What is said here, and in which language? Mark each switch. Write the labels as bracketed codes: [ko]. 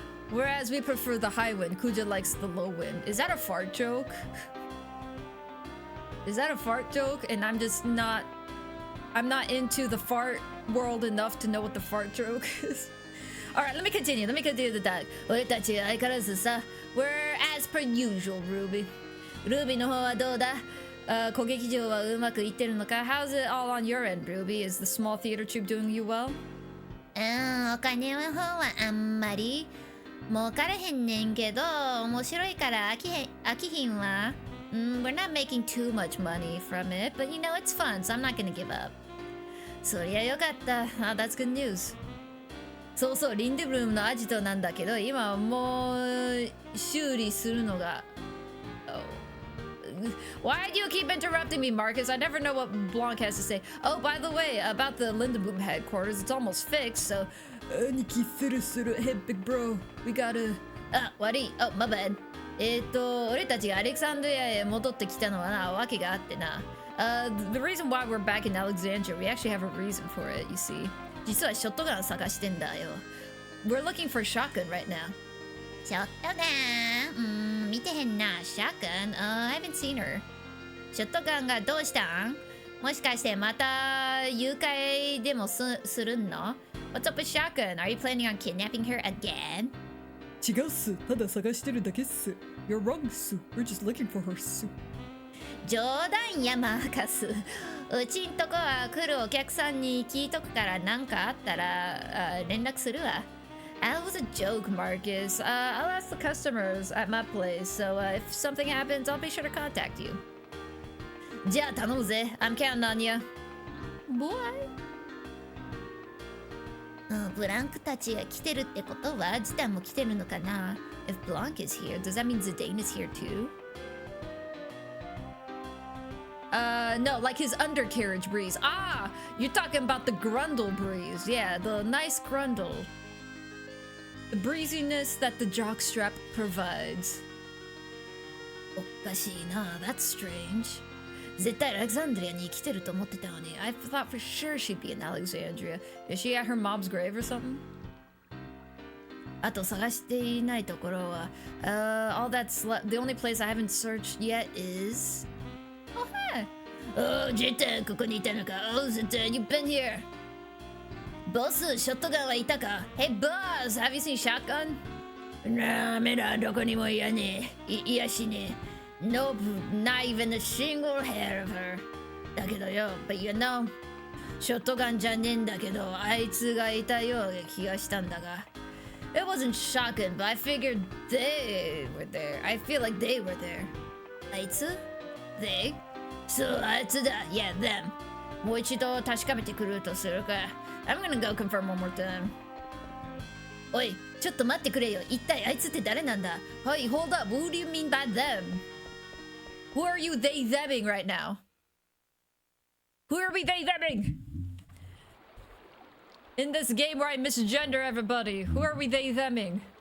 [en] Whereas we prefer the high wind, Kuja likes the low wind. Is that a fart joke? Is that a fart joke? And I'm just not... I'm not into the fart world enough to know what the fart joke is. Alright, let me continue. Let me continue the dialogue. [ja] 俺たち相変わらずさ [en] We're as per usual, Ruby. [ja] Ruby の方はどうだ?小劇場はうまくいってるのか? [en] How's it all on your end, Ruby? Is the small theater troupe doing you well? [ja] お金の方はあんまり儲からへんねんけど面白いから飽きひんわ。 [en] We're not making too much money from it, but you know it's fun, so I'm not gonna give up. [ja] そりゃよかった。 [en] That's good news. [ja] そうそう、リンデブルームのアジトなんだけど、今はもう修理するのが。 [en] Why do you keep interrupting me, Marcus? I never know what Blanc has to say. Oh, by the way, about the Lindebloom headquarters, it's almost fixed, so... Aniki suru, hey, big bro. We gotta... [ja] 悪い. [en] Oh, my bad. [ja] 俺たちがアレクサンドリアへ戻ってきたのはな、訳があってな。 [en] The reason why we're back in Alexandria, we actually have a reason for it, you see. [ja] 実はショットガン探してんだよ。 [en] We're looking for a shotgun right now. [ja] ショットガン見てへんな。 [en] ショットガンI haven't seen her. [ja] ショットガンがどうしたん？もしかしてまた誘拐でもするの？ [en] What's up with shotgun? Are you planning on kidnapping her again? [ja] 違うっす。ただ探してるだけっす。 [en] You're wrong, Sue. We're just looking for her, Sue. [ja] 冗談やマーカス。うちんとこは来るお客さんに聞いとくから何かあったら連絡するわ。 [en] That was a joke, Marcus. I'll ask the customers at my place, so if something happens, I'll be sure to contact you. [ja] じゃあ頼むぜ. [en] I'm counting on you. Boy. [ja] ブランクたちが来てるってことはジタンも来てるのかな [en] If Blanc is here, does that mean Zidane is here too? No, like his undercarriage breeze. Ah, you're talking about the Grundle breeze. Yeah, the nice Grundle. The breeziness that the jockstrap provides. [ja] おかしいな。 [en] That's strange. [ja] 絶対アレクサンドリアに来てると思ってたのに。 [en] I thought for sure she'd be in Alexandria. Is she at her mom's grave or something? [ja] あと探していないところは、 [en] all that's left. The only place I haven't searched yet is. Oh, hey. [ja] Oh, ジェタン、ここにいたのか。 [en] Oh, ジェタン、you've been here. [ja] ボス、ショットガンはいたか [en] Hey, boss, have you seen Shotgun? [ja] なめら、どこにもいやねえ。いやしねえ。 [en] Nope, not even a single hair of her. [ja] だけどよ、 [en] But you know, [ja] ショットガンじゃねえんだけど、あいつがいたような気がしたんだが。 [en] it wasn't Shotgun, but I figured they were there. I feel like they were there. [ja] あいつ [en] They? [ja] そう、あいつだ。 [en] Yeah, them. [ja] もう一度確かめてくるとするか。 [en] I'm gonna go confirm one more time. [ja] おい、ちょっと待ってくれよ。一体あいつって誰なんだ [en] Hey, hold up. Who do you mean by them? Who are you they theming right now? Who are we they theming? In this game where I misgender everybody, who are we they theming?